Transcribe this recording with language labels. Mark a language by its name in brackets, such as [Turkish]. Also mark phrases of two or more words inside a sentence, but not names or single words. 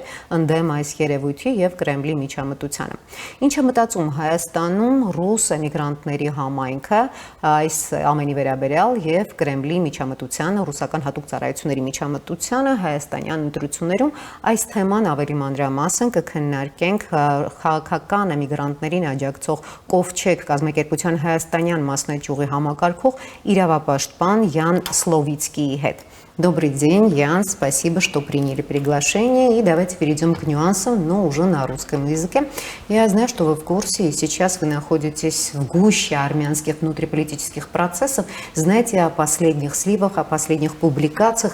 [Armenian] ընդդեմ այս երևույթի եւ Կրեմլի միջամտությանը։ Ինչը մտածում Հայաստանում ռուս էմիգրանտների համայնքը այս ամենի վերաբերյալ եւ Կրեմլի միջամտությանը, ռուսական հատուկ ծառայությունների միջամտությանը հայաստանյան ընտրություններում այս թեման ավելի մանրամասն կքննարկենք քաղաքական էմիգրանտներին աջակցող Կովչեկ կազմակերպության հայաստանյան մասնաճյուղի համակարգող իրավապաշտպան Ян Словицкий հետ։ [Russian] Добрый день, Ян, спасибо, что приняли приглашение. И давайте перейдем к нюансам, но уже на русском языке. Я знаю, что вы в курсе, и сейчас вы находитесь в гуще армянских внутриполитических процессов. Знаете о последних сливах, о последних публикациях.